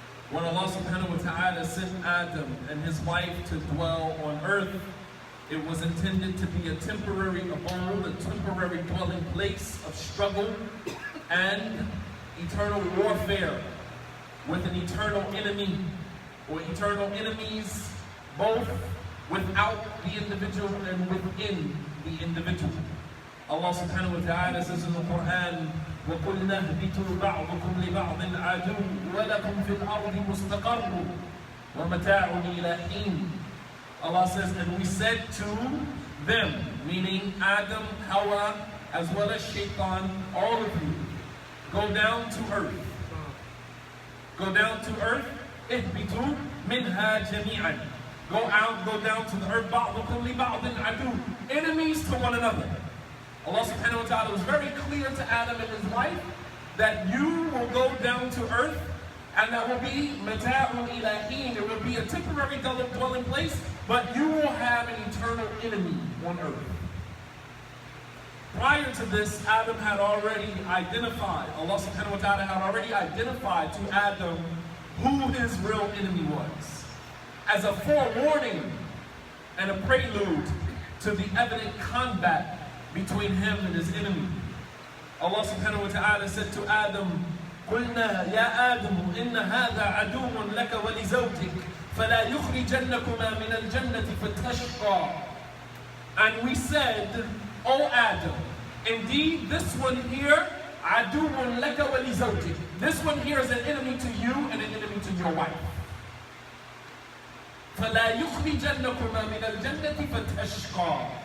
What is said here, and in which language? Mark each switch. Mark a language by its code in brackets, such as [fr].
[en] When Allah subhanahu wa ta'ala sent Adam and his wife to dwell on earth, it was intended to be a temporary abode, a temporary dwelling place of struggle and eternal warfare with an eternal enemy or eternal enemies, both without the individual and within the individual. [ar] Allah subhanahu wa ta'ala [en] says in the Quran, [ar] وَقُلْنَا اهْبِطُوا بَعْضُكُمْ لِبَعْضٍ عَدُوٌّ وَلَكُمْ فِي الْأَرْضِ مُسْتَقَرٌّ وَمَتَاعٌ إِلَىٰ حِينٍ. [en] Allah says, and we said to them, meaning Adam, Hawa, as well as Shaitan, all of you, go down to earth. Go down to earth. [ar] اهْبِطُوا مِنْهَا جَمِيعًا. [en] Go out, go down to the earth. [ar] بَعْضُكُمْ لِبَعْضٍ عَدُوٌّ. [en] Enemies to one another. Allah subhanahu wa ta'ala was very clear to Adam and his wife that you will go down to earth and that will be [ar] mata'un ila hin. [en] It will be a temporary dwelling place, but you will have an eternal enemy on earth. Prior to this, Adam had already identified, Allah subhanahu wa ta'ala had already identified to Adam who his real enemy was, as a forewarning and a prelude to the evident combat between him and his enemy. [ar] Allah subhanahu wa ta'ala [en] said to Adam, [ar] قُلْنَا يَا آدَمُ إِنَّ هَذَا عَدُوٌ لَكَ وَلِزَوْجِكَ فَلَا يُخْرِجَنَّكُمَا مِنَ الْجَنَّةِ فَتَشْقَى. [en] And we said, O Adam, indeed this one here, [ar] عَدُوٌ لَكَ وَلِزَوْجِكَ. [en] This one here is an enemy to you and an enemy to your wife. [ar] فَلَا يُخْرِجَنَّكُمَا مِنَ الْجَنَّةِ فَتَشْقَى.